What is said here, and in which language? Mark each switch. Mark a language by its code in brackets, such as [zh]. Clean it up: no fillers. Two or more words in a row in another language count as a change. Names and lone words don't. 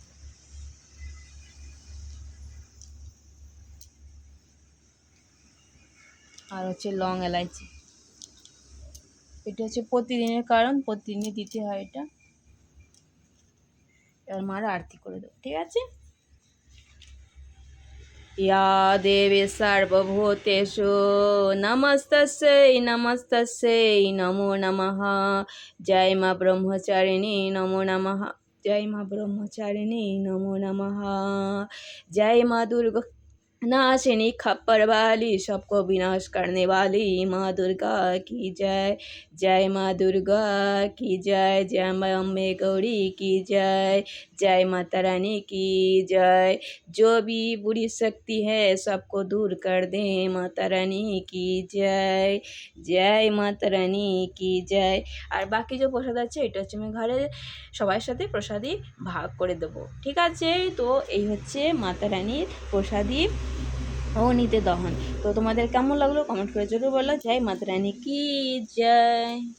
[bn] আর হচ্ছে লং এলাইচি, এটা হচ্ছে প্রতিদিনের, কারণ প্রতিদিনই দিতে হয় এটা। এবার মার আরতি করে দেবো, ঠিক আছে। [sa] या देवी सर्वभूतेषु नमस्तस्यै नमस्तस्यै नमो नमः। [hi] जय माँ ब्रह्मचारिणी नमो नमः। जय माँ ब्रह्मचारिणी नमो नमः। जय माँ दुर्गा नाशिनी खप्पर वाली सबको विनाश करने वाली माँ दुर्गा की जय। जय माँ दुर्गा की जय। जय माँ अम्बे गौरी की जय। जय माता रानी की जय। जो भी बुरी शक्ति है सबको दूर कर दे माता रानी की जय। जय माता रानी की जय। [bn] আর বাকি যে প্রসাদ আছে এটা হচ্ছে আমি ঘরে সবার সাথে প্রসাদী ভাগ করে দেবো, ঠিক আছে। তো এই হচ্ছে মাতা রানীর প্রসাদী অগ্নিতে দহন। তো তোমাদের কেমন লাগলো কমেন্ট করে জরুর বলো। [hi] जय माता रानी की जय।